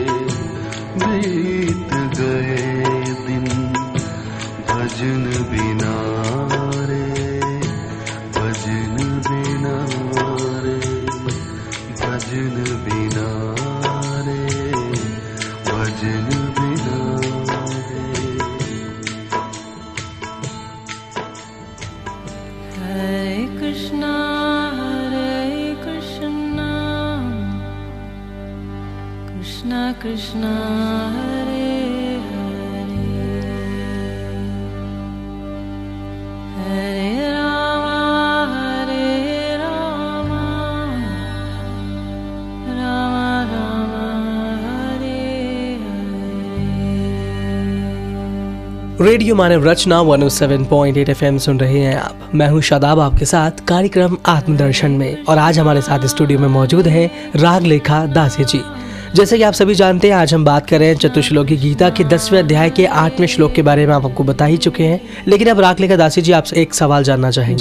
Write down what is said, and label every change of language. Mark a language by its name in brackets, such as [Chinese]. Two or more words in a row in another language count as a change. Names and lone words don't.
[Hindi] बीत गए दिन भजन बिना रे, भजन बिना भजन बिना रे, भजन बिना रे। [Sanskrit] हरे कृष्ण कृष्ण कृष्ण हरे हरे, हरे राम राम राम हरे हरे। [Hindi] रेडियो मानव रचना 107.8 FM सुन रहे हैं आप। मैं हूं शादाब, आपके साथ कार्यक्रम आत्मदर्शन में। और आज हमारे साथ स्टूडियो में मौजूद हैं रागलेखा दासी जी। जैसे कि आप सभी जानते हैं, आज हम बात कर रहे हैं चतुश्लोकी गीता के 10वें अध्याय के 8वें श्लोक के बारे में। आप आपको बता ही चुके हैं, लेकिन अब रागलेखा दासी जी आपसे एक सवाल जानना चाहेंगे।